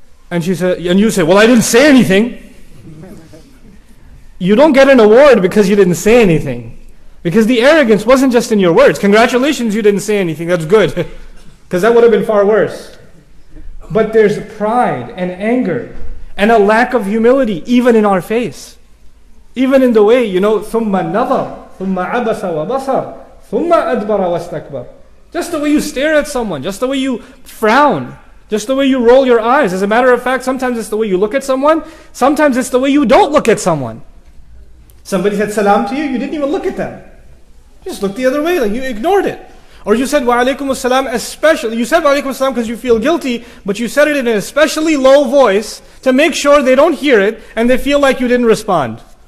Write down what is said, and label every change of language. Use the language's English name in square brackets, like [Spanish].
[English] And you say, "Well, I didn't say anything." You don't get an award because you didn't say anything. Because the arrogance wasn't just in your words. Congratulations, you didn't say anything. That's good. Because that would have been far worse. But there's pride and anger and a lack of humility even in our face. Even in the way, [Arabic] ثُمَّ النَّظَرْ ثُمَّ عَبَسَ وَبَصَرْ ثُمَّ أَدْبَرَ وَاسْتَكْبَرْ. [English] Just the way you stare at someone, just the way you frown, just the way you roll your eyes. As a matter of fact, sometimes it's the way you look at someone, sometimes it's the way you don't look at someone. Somebody said salam to you, you didn't even look at them. You just looked the other way, like you ignored it. Or you said wa alaikum assalam, especially, you said wa alaikum assalam because you feel guilty, but you said it in an especially low voice to make sure they don't hear it and they feel like you didn't respond.